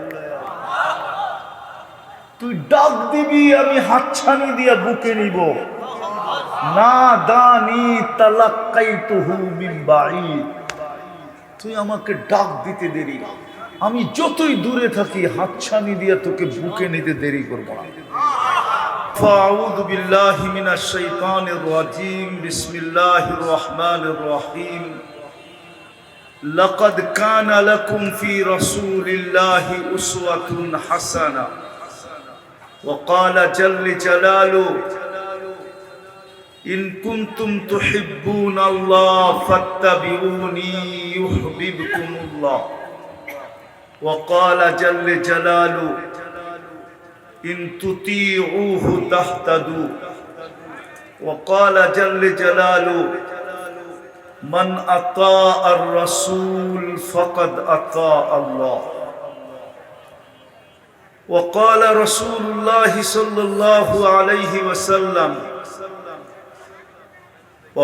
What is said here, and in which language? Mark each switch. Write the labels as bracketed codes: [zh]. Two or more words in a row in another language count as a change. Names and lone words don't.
[bn] তুই ডাক দিবি, আমি হাতছানি দিয়ে বুকে নিব। [ar] ناداني تلقيته من بعيد. [bn] তুই আমাকে ডাক দিতে দেরি, আমি যতই দূরে থাকি হাতছানি দিয়ে তোকে বুকে নিতে দেরি করব না। [ar] أعوذ بالله من الشيطان الرجيم. بسم الله الرحمن الرحيم. لقد كان لكم في رسول الله أسوة حسنة. وقال جل جلاله إن كنتم تحبون الله فاتبعوني يحببكم الله. وقال جل جلاله إن تطيعوه تهتدوا. وقال جل جلاله من أطاع الرسول فقد أطاع الله. وقال رسول الله صلى الله عليه وسلم و